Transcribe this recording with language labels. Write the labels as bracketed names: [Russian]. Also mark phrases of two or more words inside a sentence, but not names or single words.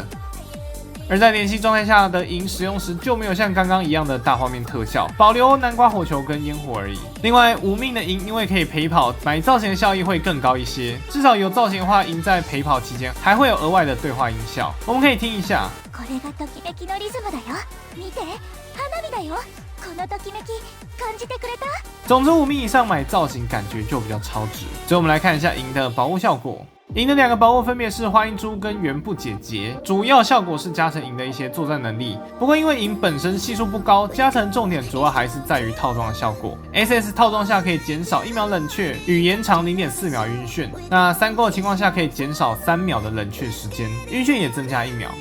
[Chinese] 而在连吸状态下的银使用时就没有像刚刚一样的大画面特效，保留南瓜火球跟烟火而已。另外，无命的银因为可以陪跑，买造型的效益会更高一些。至少有造型的话，银在陪跑期间还会有额外的对话音效，我们可以听一下。 [Japanese] これがときめきのリズムだよ。見て、花火だよ。このときめき感じてくれた？ [Chinese] 总之，无命以上买造型感觉就比较超值。所以我们来看一下银的保护效果。银的2个宝物分别是花音珠跟原不解结，主要效果是加成银的一些作战能力。不过因为银本身系数不高，加成重点主要还是在于套装的效果。SS 套装下可以减少1秒冷却与延长0.4秒晕眩，那3勾的情况下可以减少3秒的冷却时间，晕眩也增加1秒。